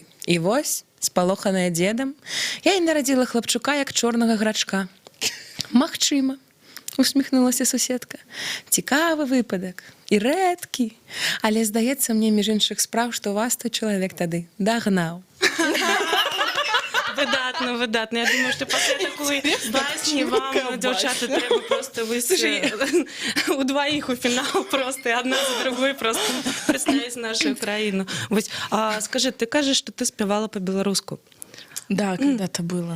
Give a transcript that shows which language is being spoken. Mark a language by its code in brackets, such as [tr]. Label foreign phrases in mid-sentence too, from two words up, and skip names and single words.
[be] І вось, спалоханая дзедам, я і нарадзіла хлапчука, як чорнага грачка. «Магчыма», — усміхнулася суседка. «Цікавы выпадак і рэдкі, але здаецца мне між іншых спраў, што вас той чалавек тады дагнаў». Выдатна. [ru] Я думаю, что после такой басни вам, девчата, треба просто у двоих у финал просто, и одна за другой просто представить нашу Украину. А скажи, ты кажешь, что ты спевала по-белоруску? Да, когда-то было.